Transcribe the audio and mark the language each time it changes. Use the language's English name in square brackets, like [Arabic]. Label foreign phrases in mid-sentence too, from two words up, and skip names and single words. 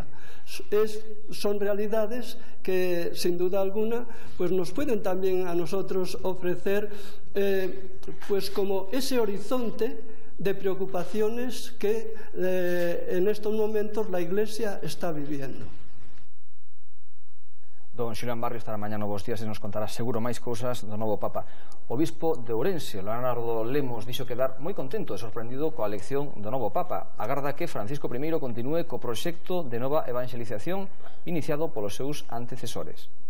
[Spanish] Son realidades que sin duda alguna pues nos pueden también a nosotros ofrecer pues como ese horizonte de preocupaciones que en estos momentos la Iglesia está viviendo. [Galician] Don Xulián Barrio estará mañá novos días e nos contará seguro máis cousas do novo Papa. O bispo de Ourense, Leonardo Lemos, dixo quedar moi contento e sorprendido coa elección do novo Papa. Agarda que Francisco I continúe co proxecto de nova evangelización iniciado polos seus antecesores.